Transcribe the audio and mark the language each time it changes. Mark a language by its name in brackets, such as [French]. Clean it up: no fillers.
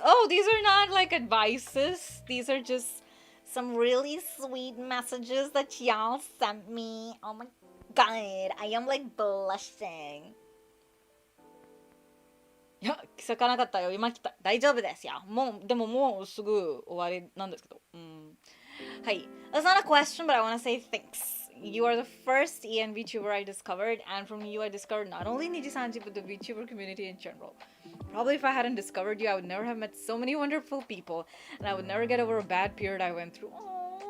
[English] Oh, these are not like advices. These are just some really sweet messages that y'all sent me. Oh my god, I am like blushing. [Japanese] いや、気づかなかったよ。今来た。大丈夫ですよ。でももうすぐ終わりなんですけど。はい。 [English] That's not a question, but I want to say thanks. You are the first EN VTuber I discovered, and from you I discovered not only Nijisanji, but the VTuber community in general. Probably if I hadn't discovered you, I would never have met so many wonderful people, and I would never get over a bad period I went through. Aww.